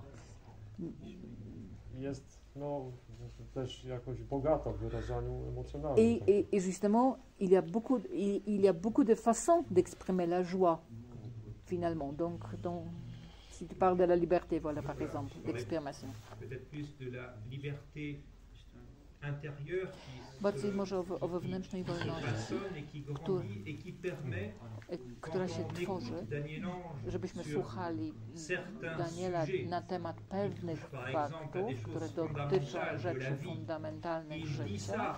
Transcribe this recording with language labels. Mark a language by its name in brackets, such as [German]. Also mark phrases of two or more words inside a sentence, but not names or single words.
[French] Et justement, il y a beaucoup de façons d'exprimer la joie, finalement. Donc, si tu parles de la liberté, voilà, par exemple, d'exprimer. Peut-être plus de la liberté [Polish] bardziej może o wewnętrznej wolności, która się tworzy, żebyśmy słuchali Daniela na temat pewnych faktów, które dotyczą rzeczy fundamentalnych życia.